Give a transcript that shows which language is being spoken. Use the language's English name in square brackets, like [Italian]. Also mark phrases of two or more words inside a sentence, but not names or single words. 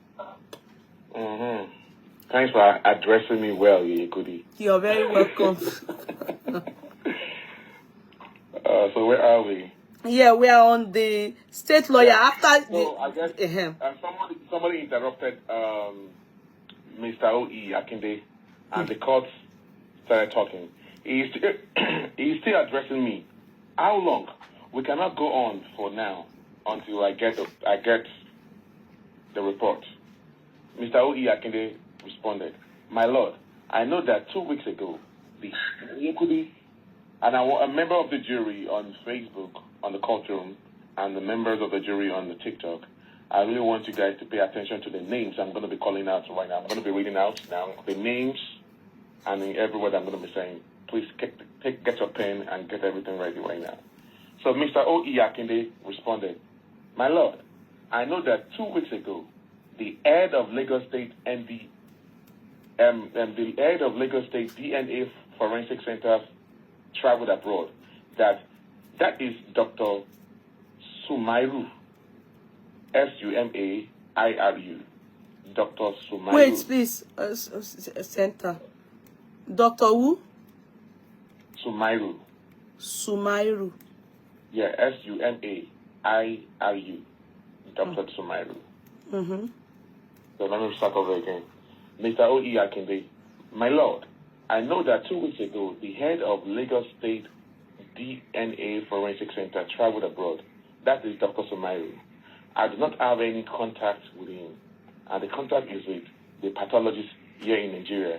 [English] Thanks for addressing me well, Yekudi. You're very welcome. So where are we? Yeah, we are on the state lawyer. Yeah. After so I guess somebody interrupted Mr. O.E. Akinde, and the court started talking. He's still addressing me. How long? We cannot go on for now until I get the report. Mr. O.E. Akinde responded, "My lord, I know that 2 weeks ago, the Yekudi and a member of the jury on Facebook, on the courtroom, and the members of the jury on the TikTok, I really want you guys to pay attention to the names I'm going to be calling out right now. I'm going to be reading out now the names, and in every word I'm going to be saying, please get your pen and get everything ready right now. So Mr. O.E. Akinde responded, "My Lord, I know that 2 weeks ago, the head of Lagos State the head of Lagos State DNA Forensic Center traveled abroad. That is Dr. Sumairu, Sumairu, Dr. Sumairu." Wait, please, center. Dr. who? Sumairu. Sumairu. Yeah, Sumairu, Dr. Sumairu. Mm-hmm. So let me start over again. Mr. O.E. Akinde, "My Lord, I know that 2 weeks ago, the head of Lagos State DNA Forensic Center traveled abroad. That is Dr. Sumairu. I do not have any contact with him, and the contact is with the pathologist here in Nigeria.